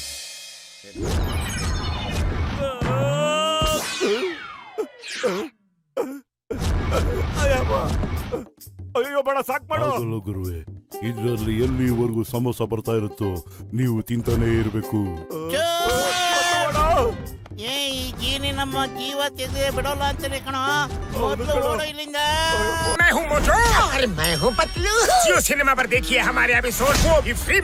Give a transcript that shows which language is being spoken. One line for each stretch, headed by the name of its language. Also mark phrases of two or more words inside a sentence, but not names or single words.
Kannada: ಅಯ್ಯೋ ಬೇಡ, ಸಾಕ್ ಮಾಡು. ಆಗಲ್ಲ ಗುರುವೆ, ಇದ್ರಲ್ಲಿ ಎಲ್ಲಿವರೆಗೂ ಸಮೋಸ ಬರ್ತಾ ಇರುತ್ತೋ ನೀವು ತಿಂತಾನೆ ಇರ್ಬೇಕು. ಈ ಜೀನಿ ನಮ್ಮ ಜೀವ ತೆಗೆದೇ ಬಿಡೋಲ್ಲ ಅಂತಾನೆ ಕಣೋ. ಮೊದಲು ಓಡೋ ಇಲ್ಲಿಂದ.
Hindi: मैं हूँ मोटू और मैं हूँ पतलू। जियो सिनेमा पर देखिए हमारे एपिसोड, वो भी फ्री में।